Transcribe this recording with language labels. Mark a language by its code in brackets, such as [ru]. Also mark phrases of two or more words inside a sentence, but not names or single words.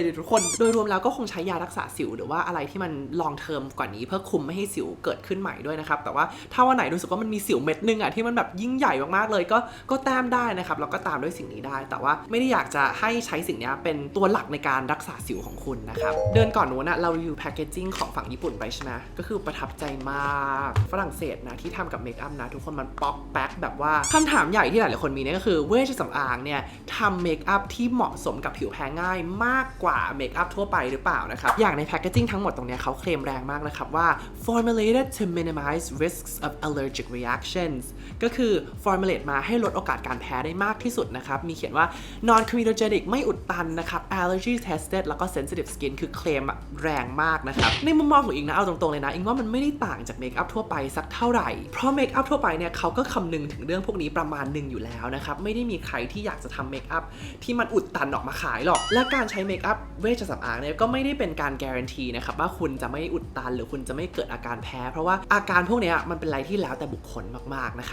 [th] ทุกคนโดยรวมแล้วก็คงใช้ยารักษาสิวหรือว่าอะไรที่มันลองเทอมกว่านี้เพื่อคุมไม่ให้สิวเกิดขึ้นใหม่ด้วยนะครับแต่ว่าถ้าวันไหนรู้สึกว่ามันมีสิวเม็ดนึงที่มันแบบยิ่งใหญ่มากๆเลยก็แต้มได้นะครับแล้วก็ตามด้วยสิ่งนี้ได้แต่ว่าไม่ได้อยากจะให้ใช้สิ่งนี้เป็นตัวหลักในการรักษาสิวของคุณนะครับเดือนก่อนนู้นเรารีวิวแพคเกจจิ้งของฝั่งญี่ปุ่นไปใช่ไหมก็คือประทับใจมากฝรั่งเศสนะที่ทำกับเมค อัพนะทุกคนมันป๊อกแป๊กแบบว่าคำถามใหญ่ที่หลายๆคนมีเนี่ยก็คือเวชสำอางเนี่ยทำเมคอัพที่เหมาะสมกับผิวแพ้ง่ายมากกว่าเมคอัพทั่วไปหรือเปล่านะครับอย่างในแพคเกจจิ้งทั้งหมดตรงนี้เขาเคลมแรงมากนะครับว่า [en] formulated to minimize risks of allergic reactions [th] ก็คือ formulate มาให้ลดโอกาสการแพ้ได้มากที่สุดนะครับมีเขียนว่า [en] non comedogenic [th] ไม่อุดตันนะครับ [en] allergy tested [th] แล้วก็ [en] sensitive skin [th] คือเคลมแรงมากนะครับในมุมมองของอิงนะเอาตรงๆเลยนะอิงว่ามันไม่ได้ต่างจากเมคอัพ ทั่วไปสักเท่าไหร่เพราะเมคอัพทั่วไปเนี่ยเขาก็คำนึงถึงเรื่องพวกนี้ประมาณหนึ่งอยู่แล้วนะครับไม่ได้มีใครที่อยากจะทำเมคอัพที่มันอุดตันออกมาขายหรอกและการใช้เมคอัพเวชสำอางเนี่ยก็ไม่ได้เป็นการการันตีนะครับว่าคุณจะไม่อุดตันหรือคุณจะไม่เกิดอาการแพ้เพราะว่าอาการพวกนี้มันเป็นอะไรที่แล้วแต่บุคคลมากๆ